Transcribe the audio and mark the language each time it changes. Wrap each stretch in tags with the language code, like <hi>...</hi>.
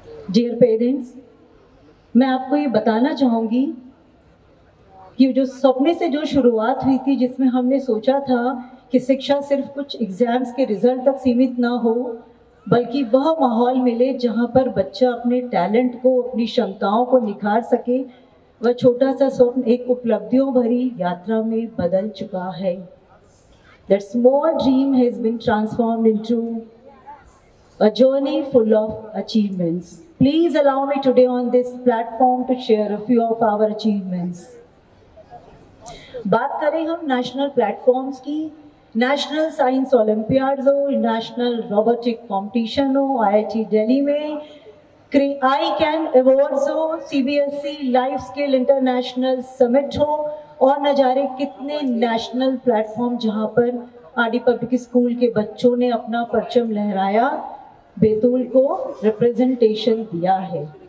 <hi>Dear parents, मैं आपको ये बताना चाहूँगी कि जो सपने से जो शुरुआत हुई थी, जिसमें हमने सोचा था कि शिक्षा सिर्फ कुछ एग्जाम्स के रिजल्ट तक सीमित ना हो, बल्कि वह माहौल मिले जहाँ पर बच्चा अपने टैलेंट को, अपनी क्षमताओं को निखार सके। वह छोटा सा स्वप्न एक उपलब्धियों भरी यात्रा में बदल चुका है।</hi> <en>That small dream has been transformed into a journey full of achievements. Please allow me today on this platform to share a few of our achievements.</en> <hi>बात करें हम नेशनल प्लेटफॉर्म्स की, नेशनल साइंस ओलंपियाड्स हो, national robotic competition हो, IIT Delhi में I can awards हो, CBSE life skill international summit हो, और न जाने कितने नेशनल प्लेटफॉर्म जहां पर आरडी पब्लिक स्कूल के बच्चों ने अपना परचम लहराया, बैतूल को रिप्रेजेंटेशन दिया है।</hi>